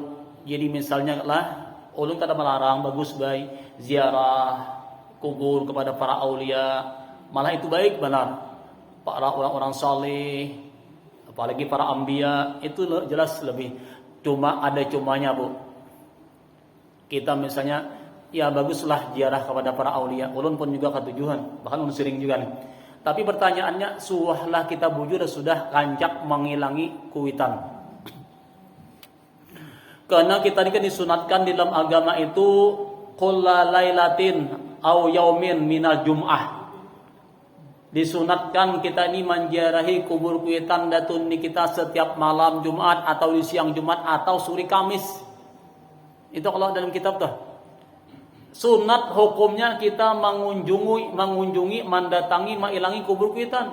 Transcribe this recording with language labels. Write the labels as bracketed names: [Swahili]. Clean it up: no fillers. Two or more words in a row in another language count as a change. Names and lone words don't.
[Banjar] Jadi misalnya lah ulun kada melarang, bagus baik ziarah kubur kepada para aulia, malah itu baik benar. Para orang-orang saleh, apalagi para anbiya, itu jelas lebih. Cuma ada cumanya Bu. Kita misalnya ya baguslah ziarah kepada para aulia, ulun pun juga ketujuan, bahkan ulun sering juga nih. Tapi pertanyaannya, suahlah kita bujur sudah kancak menghilangi kuitan. Karena kita ini kan disunatkan di dalam agama itu [Arabic] كل ليلة أو يوم من الجمعة. [Banjar] Disunatkan kita ini menziarahi kubur kuitan datun di kita setiap malam Jumat atau di siang Jumat atau sore Kamis. Itu kalau dalam kitab tuh. Sunat hukumnya kita mengunjungi, mendatangi, mengilangi kubur kuitan.